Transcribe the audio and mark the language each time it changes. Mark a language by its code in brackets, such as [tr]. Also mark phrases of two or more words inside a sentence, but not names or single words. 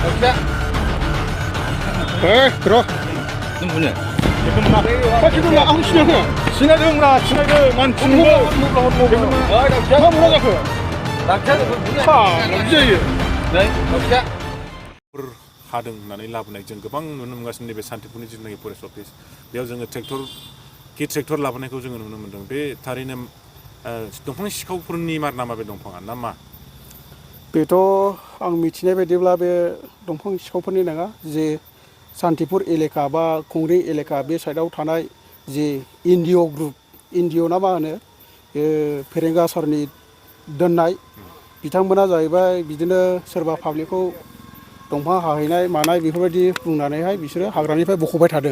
[ko] 들어. 누구냐? 지금 안 친해서. 친해서 만 친구. 남자지. 네? [brx] 하दों होननानै लाबोनाय जों गोबां नुनो मोनगासिनो नैबे सान्तिपुरनि जिथुनाखि [en] forest office [brx] बेयाव जोङो ट्रेक्टर लाबोनायखौ जोङो नुनो मोन्दों बे थारैनो दंफां सिखावफोरनि मार नामा बे दंफाङा ना मा? बेथ' आं मिथिनाय बायदिब्ला बे दंफां सिखावफोरनि नङा जे सान्तिपुर एलेका बा खुंग्रिं एलेका बे साइडआव थानाय जे [en] NGO group [brx] एनजिअ ना मा होनो फेरेंगा सारनि दोननाय बिथांमोना जाहैबाय बिदिनो सोरबा पाब्लिकखौ दंफां हाहैनाय मानाय बेफोरबायदि बुंनानैहाय बिसोरो हाग्रानिफ्राय बख'बाय थादों।